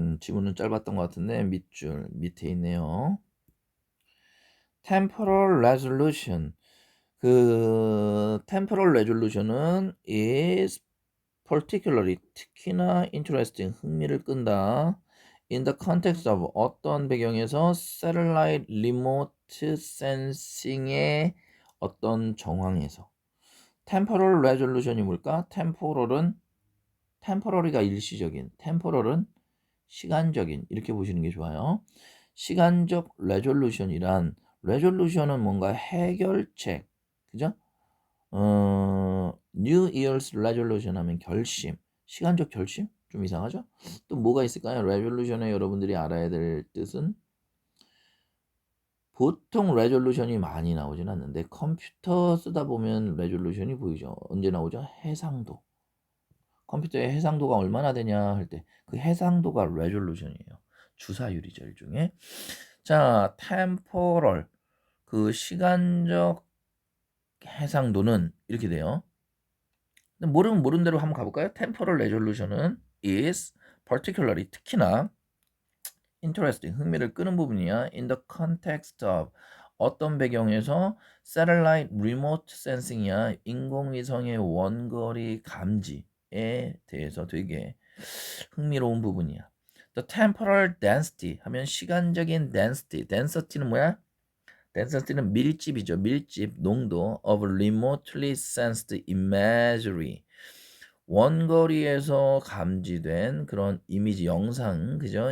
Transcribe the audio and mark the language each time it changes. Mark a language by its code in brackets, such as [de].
[ko] 지문은 짧았던 것 같은데 밑줄 밑에 있네요. [en] Temporal resolution. 그 temporal resolution은 is particularly [ko] 특히나 [en] interesting [ko] 흥미를 끈다. [en] In the context of [ko] 어떤 배경에서 satellite remote sensing의 어떤 정황에서 temporal resolution이 뭘까? temporally가 일시적인, temporal은 시간적인 이렇게 보시는 게 좋아요. 시간적 resolution이란 resolution은 뭔가 해결책, 그죠? New Year's resolution 하면 결심, 시간적 결심? 좀 이상하죠? 또 뭐가 있을까요? resolution에 여러분들이 알아야 될 뜻은 보통 resolution이 많이 나오진 않는데 컴퓨터 쓰다 보면 resolution이 보이죠. 언제 나오죠? 해상도. 컴퓨터의 해상도가 얼마나 되냐 할 때 그 해상도가 resolution이에요. 주사율이죠, 일종의. 자, temporal 그 시간적 해상도는 이렇게 돼요. 모르면 모르는 대로 한번 가볼까요? temporal resolution은 [en] is particularly [ko] 특히나 [en] interesting [ko] 흥미를 끄는 부분이야. [en] in the context of [ko] 어떤 배경에서 satellite remote sensing이야. 인공위성의 원거리 감지에 대해서 되게 흥미로운 부분이야. [en] The temporal density [ko] 하면 시간적인 density는 뭐야? density는 밀집이죠. 밀집, 농도 [en] of remotely sensed imagery [ko] 원거리에서 감지된 그런 이미지, 영상, 그죠?